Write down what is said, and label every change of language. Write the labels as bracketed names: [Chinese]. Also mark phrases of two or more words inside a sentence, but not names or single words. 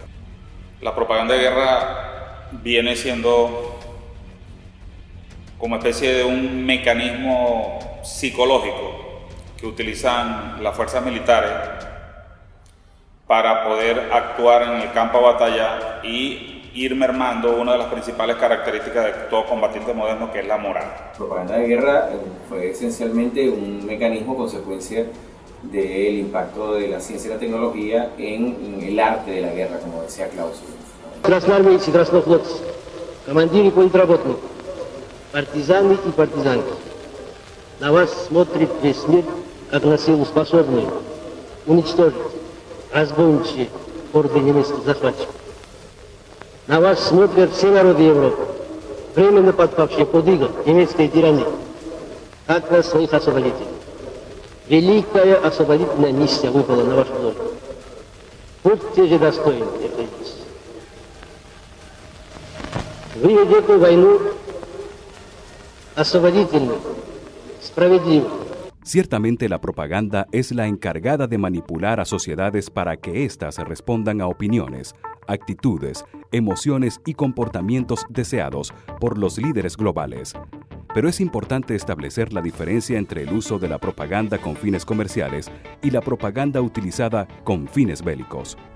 [Spanish] La propaganda de guerra viene siendo como especie de un mecanismo psicológico que utilizan las fuerzas militares para poder actuar en el campo de batalla y ir mermando una de las principales características de todo combatiente moderno, que es la moral. La propaganda de guerra fue esencialmente un mecanismo consecuencia del impacto de la ciencia y la tecnología en el arte de la guerra, como decía Clausewitz. [Russian] Красноармейцы, краснофлотцы, командиры политработные, партизаны и партизанки. На вас смотрит весь мир, как на силу способную уничтожить разбойничьи орды немецких захватчиков. На вас смотрят все народы Европы, временно подпавшие под иго немецкой тирании, как на своих освободителей. Великая освободительная миссия выпала на вашу долю. Будьте же достойны этой миссии. Вы ведете войну освободительную, справедливую. [Spanish] Ciertamente la propaganda es la encargada de manipular a sociedades para que éstas respondan a opiniones, actitudes, emociones y comportamientos deseados por los líderes globales. Pero es importante establecer la diferencia entre el uso de la propaganda con fines comerciales y la propaganda utilizada con fines bélicos.